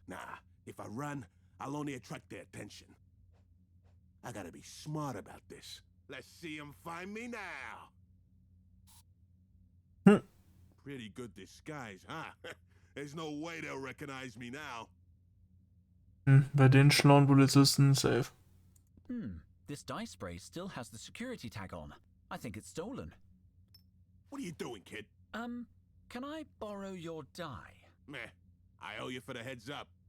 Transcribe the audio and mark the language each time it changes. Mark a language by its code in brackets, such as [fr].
[en] Nah, if I run, I'll only attract their attention. I gotta be smart about this. Let's see them find me now. Pretty good disguise, huh? There's no way they'll recognize me now. [de] Bei den schlauen Polizisten safe. [en] This dye spray still has the security tag on. I think it's stolen. What are you doing, kid? Can I borrow your dye? Meh. I owe you for the heads up.